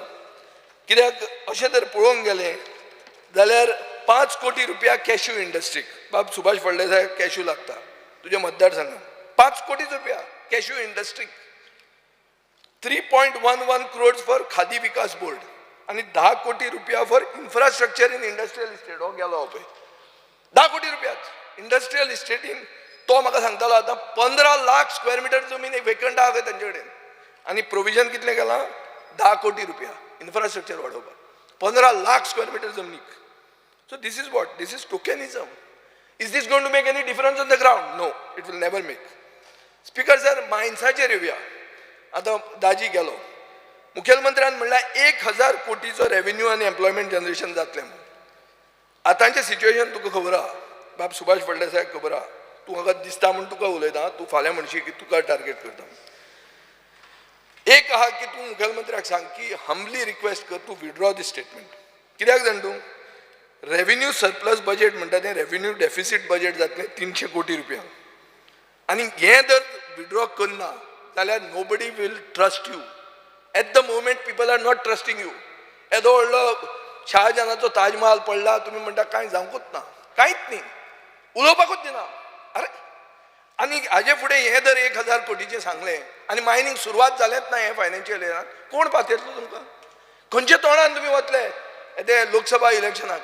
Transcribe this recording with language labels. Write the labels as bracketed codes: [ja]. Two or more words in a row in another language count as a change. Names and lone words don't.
[kok] कित्याक अशें जर पळोवंक गेलें जाल्यार 5 कोटी रुपया कॅश्यू इंडस्ट्रीक, बाब सुभाष फळदेसाय कॅश्यू लागता तुज्या मतदारसंघात, 5 कोटी रुपया कॅश्यू इंडस्ट्रीक, 3.11 [en] crores for [kok] खादी विकास बोर्ड आणि 10 कोटी रुपया [en] for infrastructure in industrial estate. [kok] हो गेलो पळय 10 कोटी रुपयाच इंडस्ट्रियल इस्टेटीन. तो म्हाका सांगतालो आतां 15 लाख [en] square meter [kok] जमीन वेकंट आहा खंय तांचे कडेन आनी प्रोविजन कितलें केलां? 10 कोटी रुपया इन्फ्रास्ट्रक्चर वाडोवपाक 15 लाख [en] square meter [kok] जमनीक. [en] So this is what? This is tokenism. Is this going to make any difference on the ground? No, it will never make. [kok] स्पिकर सर मायन्साचेर येवया. आतां दाजी गेलो, मुखेलमंत्र्यान म्हणल्यार 1000 कोटीचो रेव्हेन्यू आनी [en] employment generation [kok] जातलें म्हणून. आतांचें सिच्युएशन तुका खबर आहा, बाब सुभाष फळदेसायाक खबर आहा. तूं म्हाका दिसता म्हूण तुका उलयता, तूं फाल्यां म्हणशी की तुका टार्गेट करता. एक आहा की तूं मुखेलमंत्र्याक सांग की [en] humbly request [kok] कर तूं [en] withdraw the statement. [kok] कित्याक जाण तूं [en] revenue surplus budget [kok] म्हणटा तें [en] revenue deficit budget [kok] जातलें 300 कोटी रुपया आनी हें जर विड्रॉ करना जाल्यार [en] nobody will trust you. At the moment people are not trusting you. [kok] येदो व्हडलो शहाजहानाचो ताजमहाल पडला, तुमी म्हणटा कांय जावंकूच ना, कांयच न्ही, उलोवपाकूच दिना. अरे आनी हाजे फुडें हें जर 1000 कोटीचें सांगलें आनी मायनींग सुरवात जालेंच ना हें फायनान्शियल इयरान, कोण पातयतलो तुमकां? खंयच्या तोंडान तुमी वतले ते लोकसभा इलेक्शनाक?